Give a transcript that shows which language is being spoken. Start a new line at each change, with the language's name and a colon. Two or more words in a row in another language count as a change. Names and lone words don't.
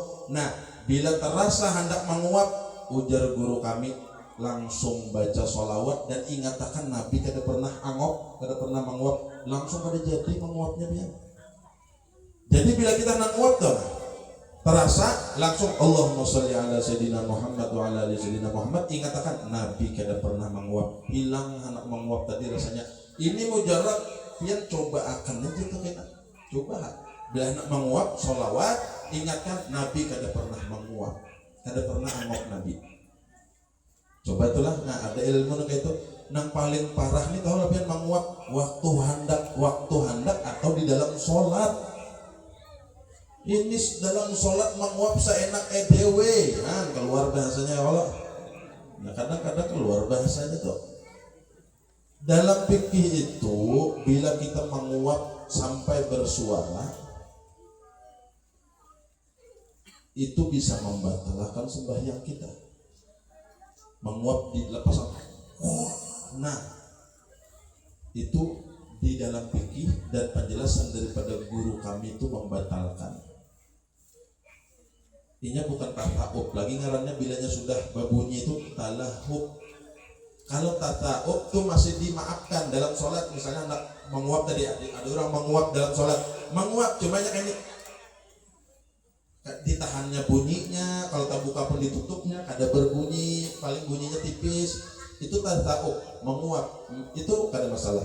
Banjar: Nah, bila terasa hendak menguap, ujar guru kami, langsung baca sholawat dan ingatakan Nabi kada pernah angop, kada pernah menguap.
Indonesian: Langsung pada jadi menguapnya dia. Jadi bila kita hendak menguap tuh terasa langsung
Arabic: اللهم صل على سيدنا محمد وعلى آل سيدنا محمد.
Banjar: Ingatakan Nabi kada pernah menguap. Hilang anak menguap tadi rasanya. Ini mujarab, pian coba akan aja tuh kita. Coba bila anak menguap sholawat, ingatkan Nabi kada pernah menguap, kada pernah angop Nabi.
Indonesian: Coba itulah. Nah, ada ilmu kayak itu.
Banjar: Nang paling parah nih kalau pian menguap waktu hendak atau di dalam sholat.
Indonesian: Ini dalam sholat menguap seenak edewe, nah, keluar bahasanya Allah. Nah, kadang-kadang keluar bahasanya tuh. Dalam fikih itu, bila kita menguap sampai bersuara, itu bisa membatalkan sembahyang kita. Menguap di lepas. Nah, itu di dalam fikih dan penjelasan daripada guru kami itu membatalkan. Ini bukan tata'ub,
Banjar: lagi ngarannya bilanya sudah babunyi itu talahub.
Indonesian: Kalau tata'ub tuh masih dimaafkan dalam sholat.
Banjar: Misalnya anak menguap tadi, ada orang menguap dalam sholat, menguap cumanya kayak ini, ditahannya bunyinya, kalau tak buka pun ditutupnya, kada berbunyi, paling bunyinya tipis, itu tata'ub, menguap, itu kada masalah.